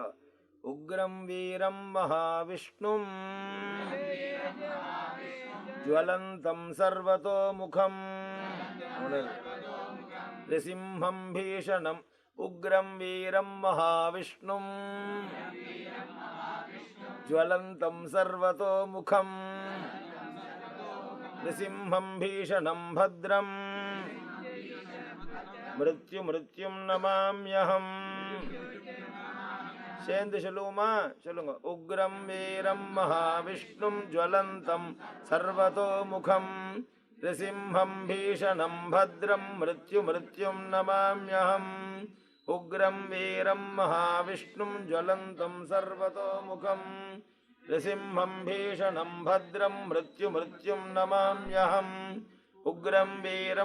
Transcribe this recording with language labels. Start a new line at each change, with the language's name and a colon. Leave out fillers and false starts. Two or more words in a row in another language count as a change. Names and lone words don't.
Sanskrit: उग्रं वीरं महाविष्णुं ज्वलन्तं सर्वतो मुखं नृसिंहं भीषणं. उग्रं वीरं महाविष्णुं ज्वलन्तं सर्वतोमुखं नृसिंहं भीषणं भद्रं मृत्युं नमाम्यहम्
Tamil: சேர்ந்து சொல்லுவோமா? சொல்லுங்க.
Sanskrit: उग्रं वीरं महाविष्णुं ज्वलन्तं सर्वतोमुखं நृसिंहं भीषणं भद्रं मृत्युं नमाम्यहम् उग्रं वीरं महाविष्णुं ज्वलन्तं सर्वतोमुखं नृसिंहं भीषणं भद्रं मृत्युं नमाम्यहम् उग्रं वीरं